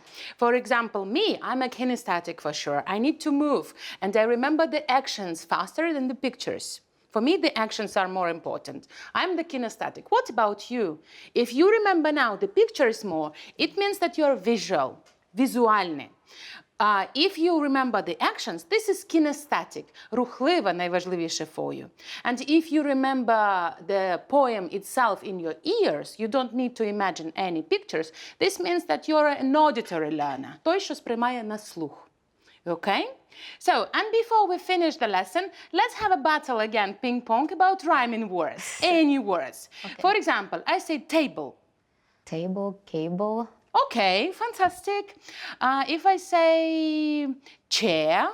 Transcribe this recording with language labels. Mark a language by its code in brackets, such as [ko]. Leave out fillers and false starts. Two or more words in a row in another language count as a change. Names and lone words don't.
[en] For example, me, I'm a kinesthetic for sure. I need to move, and I remember the actions faster than the pictures. For me, the actions are more important. I'm the kinesthetic. What about you? If you remember now the pictures more, it means that you're visual, візуальний. If you remember the actions, this is kinesthetic, [uk] рухлива, найважливіше [en] for you. And if you remember the poem itself in your ears, you don't need to imagine any pictures. This means that you're an auditory learner, [uk] той, що сприймає на слух. [en] Okay? So, and before we finish the lesson, let's have a battle again, ping pong, about rhyming words, any words. Okay. For example, I say table. Table, cable. Okay, fantastic. If I say chair.